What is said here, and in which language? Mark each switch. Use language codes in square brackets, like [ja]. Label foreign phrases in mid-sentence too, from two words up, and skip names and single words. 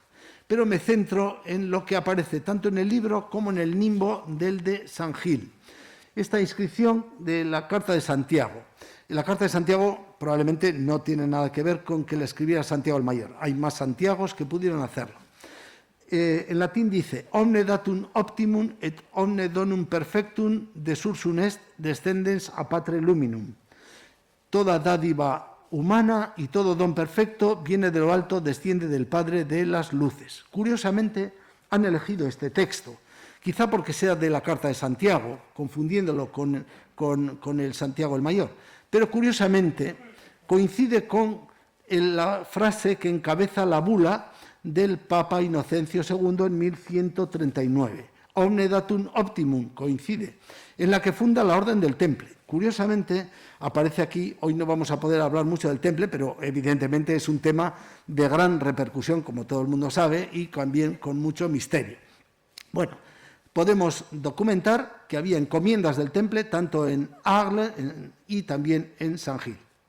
[es] Pero me centro en lo que aparece tanto en el libro como en el nimbo del de San Gil. Esta inscripción de la Carta de Santiago. La Carta de Santiago probablemente no tiene nada que ver con que la escribiera Santiago el Mayor. Hay más Santiagos que pudieron hacerlo. En latín dice: [la] omne datum optimum et omne donum perfectum de sursum est descendens a patre luminum. [es] Toda dádiva humana y todo don perfecto viene de lo alto, desciende del Padre de las luces. Curiosamente han elegido este texto, quizá porque sea de la Carta de Santiago, confundiéndolo con el Santiago el Mayor, pero curiosamente coincide con la frase que encabeza la bula del Papa Inocencio II en 1139. [la] Omne datum optimum, [es] coincide, en la que funda la Orden del Temple. Curiosamente, aparece aquí, hoy no vamos a poder hablar mucho del Temple, pero evidentemente es un tema de gran repercusión, como todo el mundo sabe, y también con mucho misterio. Bueno, podemos documentar que había encomiendas del Temple tanto en Arles y también en San Gil.